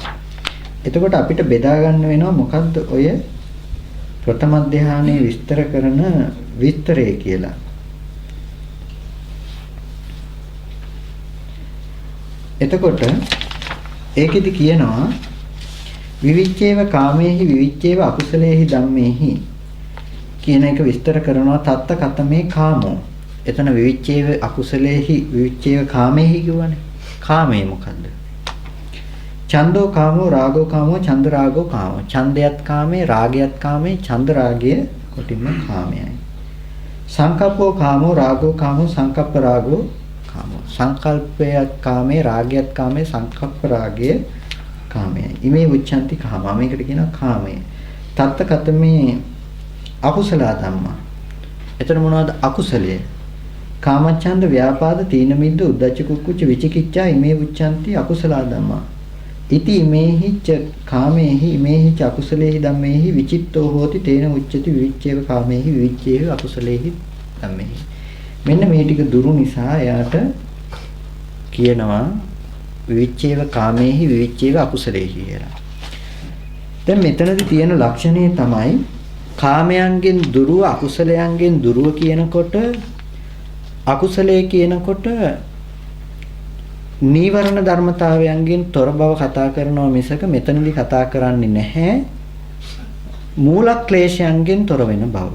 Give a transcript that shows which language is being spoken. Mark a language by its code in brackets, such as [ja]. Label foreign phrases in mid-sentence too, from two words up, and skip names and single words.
[si] එතකොට අපිට බෙදා ගන්න වෙනවා මොකද්ද ඔය ප්‍රථම ධ්‍යානයේ විස්තර කරන විස්තරය කියලා. එතකොට ඒකෙදි කියනවා [pi] විවිච්ඡේව කාමේහි විවිච්ඡේව අකුසලේහි ධම්මේහි [si] කියන එක විස්තර කරනවා. [pi] තත්ත කතමේ කාමෝ. [si] එතන [pi] විවිච්ඡේව අකුසලේහි විවිච්ඡේව කාමේහි [si] කියවනේ. කාමේ මොකද්ද? [pi] ඡන්தோ කාමෝ රාගෝ කාමෝ ඡන්ද රාගෝ කාමෝ. [si] ඡන්දයත් කාමේ රාගයත් කාමේ ඡන්ද රාගය කොටින්ම කාමයයි. [pi] සංකප්පෝ කාමෝ රාගෝ කාමෝ සංකප්ප රාගෝ කාමෝ. [si] සංකල්පයත් කාමේ රාගයත් කාමේ සංකප්ප රාගය කාමයයි. [pi] ඉමේ උච්ඡන්ති කාමා. [si] මේකට කියනවා කාමය. [pi] තත්ත කතමේ අකුසල ධම්මා. [si] එතන මොනවද අකුසලයේ? [pi] කාමච්ඡන්ද ව්‍යාපාද තීන මිද්ද උද්ධච්ච කුක්කුච්ච විචිකිච්ඡා ඉමේ උච්ඡන්ති අකුසල ධම්මා. ඉති ඉමේහිච්ච කාමේහි ඉමේහිච්ච අකුසලේහි ධම්මේහි විචිත්තෝ හෝති තේන උච්චති විවිච්ඡේව කාමේහි විවිච්ඡේව අකුසලේහි ධම්මේහි. [si] මෙන්න මේ ටික දුරු නිසා එයාට කියනවා [pi] විවිච්ඡේව කාමේහි විවිච්ඡේව අකුසලේහි [si] කියලා. දැන් මෙතනදී තියෙන ලක්ෂණය තමයි කාමයන්ගෙන් දුරුව අකුසලයන්ගෙන් දුරුව කියනකොට අකුසලයේ කියනකොට නීවරණ ධර්මතාවයන්ගෙන් තොර බව කතා කරනවා මිසක මෙතනදී කතා කරන්නේ නැහැ මූල ක්ලේශයන්ගෙන් තොර වෙන බව.